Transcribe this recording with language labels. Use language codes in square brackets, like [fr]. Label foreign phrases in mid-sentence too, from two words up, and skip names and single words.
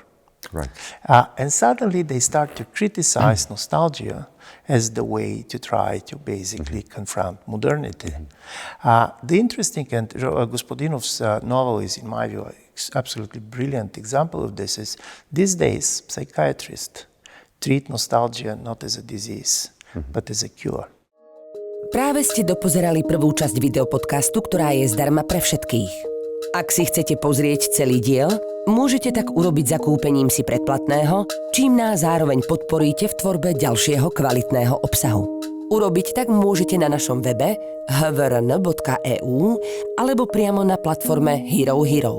[en] And suddenly they start to criticize nostalgia as the way to try to basically confront modernity. The interesting, and Gospodinov's novel is, in my view, an absolutely brilliant example of this, is these days psychiatrists treat nostalgia not as a disease, but as a cure. [sk] Práve ste dopozerali prvú časť videopodcastu, ktorá je zdarma pre všetkých. Ak si chcete pozrieť celý diel, môžete tak urobiť zakúpením si predplatného, čím nás zároveň podporíte v tvorbe ďalšieho kvalitného obsahu. Urobiť tak môžete na našom webe hovoríme.eu alebo priamo na platforme Hero.